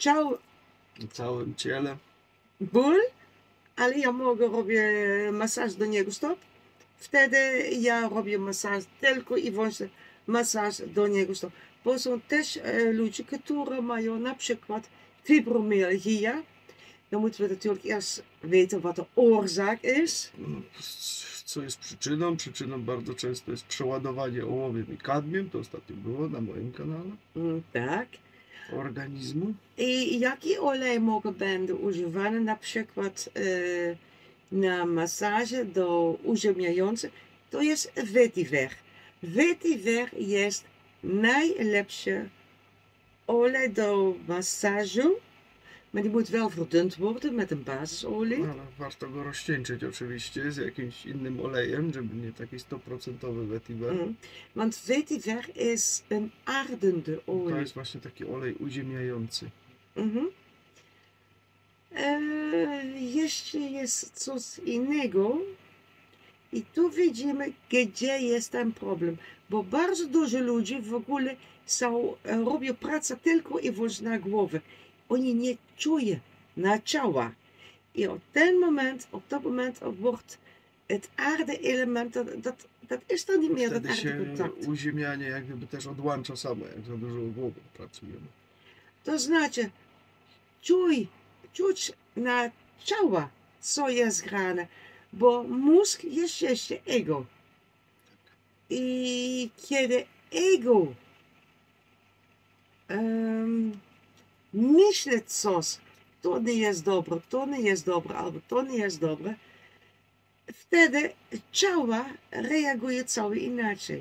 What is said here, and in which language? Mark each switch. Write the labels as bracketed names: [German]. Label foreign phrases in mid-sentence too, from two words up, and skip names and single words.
[Polish] Na całym ciele. ból, ale ja mogę robię masaż do niego stop. Wtedy ja robię masaż tylko i wyłącznie masaż do niego stop. Bo są też ludzie, którzy mają na przykład fibromyalgia. [Dutch] Dan moeten we natuurlijk eerst weten wat de oorzaak is. [Polish] Co jest przyczyną? Przyczyną bardzo często jest przeładowanie ołowiem i kadmiem. To ostatnio było na moim kanale. Tak. Organizmu. I jaki olej mogę będę używany na przykład na masaże do uziemiającej? To jest vetiver. Vetiver jest najlepszy olej do masażu. [Dutch] Maar die moet wel verdund worden met een basisolie. [Polish] Ale warto go rozcieńczyć oczywiście z jakimś innym olejem, żeby nie taki 100% vetiver. [Dutch] Want vetiver is een ardende [Polish] To [Dutch] olie. [Polish] jest właśnie taki olej uziemiający. Jeszcze jest coś innego. I tu widzimy, gdzie jest ten problem. Bo bardzo dużo ludzi w ogóle robią pracę tylko i wyłącznie na głowę. Oni nie czują na ciała. [Dutch] I op dat moment wordt het aarde-element, dat is dan niet meer dat [Polish] Wtedy się [Dutch] aardecontact. [Polish] uziemianie jak gdyby też odłącza samo, jak za dużo głową pracujemy. To znaczy, czuć na ciała, co jest grane, bo mózg jest jeszcze ego. I kiedy ego myśli coś, to nie jest dobre, albo to nie jest dobre, wtedy ciała reaguje całe inaczej.